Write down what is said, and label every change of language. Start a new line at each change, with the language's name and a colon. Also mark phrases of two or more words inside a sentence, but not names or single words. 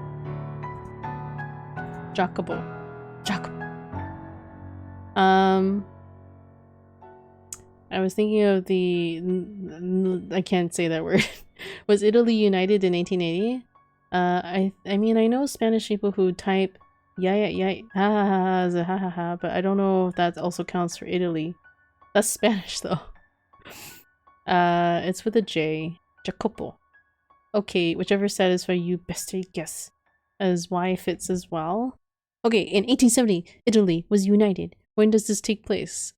English: Jacopo. I was thinking of I can't say that word. Was Italy united in 1880? I mean, I know Spanish people who type yeah, ha ha ha as a ha ha ha, but I don't know if that also counts for Italy. That's Spanish though. It's with a J. Jacopo. Okay, whichever satisfies you best, I guess. As Y fits as well. Okay, in 1870, Italy was united. When does this take place?